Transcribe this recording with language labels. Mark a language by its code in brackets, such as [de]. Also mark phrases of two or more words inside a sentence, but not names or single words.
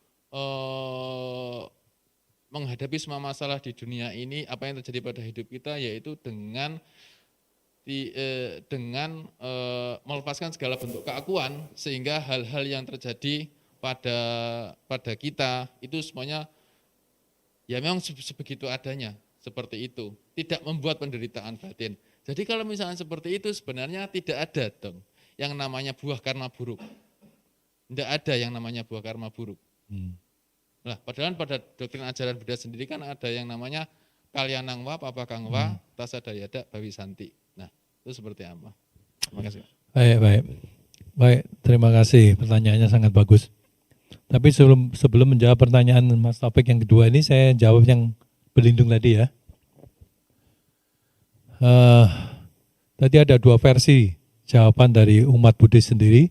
[id] menghadapi semua masalah di dunia ini, apa yang terjadi pada hidup kita, yaitu dengan melepaskan segala bentuk keakuan, sehingga hal-hal yang terjadi pada kita itu semuanya ya memang sebegitu adanya, seperti itu, tidak membuat penderitaan batin. Jadi kalau misalnya seperti itu sebenarnya tidak ada dong yang namanya buah karma buruk, tidak ada yang namanya buah karma buruk. Nah, padahal pada doktrin ajaran Buddha sendiri kan ada yang namanya [pi] kalyanang wa papakang wa tasadayada bawisanti. [id] Nah, itu seperti apa? Terima kasih. Baik, terima kasih, pertanyaannya sangat bagus. Tapi sebelum menjawab pertanyaan Mas Taufik yang kedua ini, saya jawab yang berlindung tadi ya. Tadi ada dua versi jawaban dari umat Buddhis sendiri.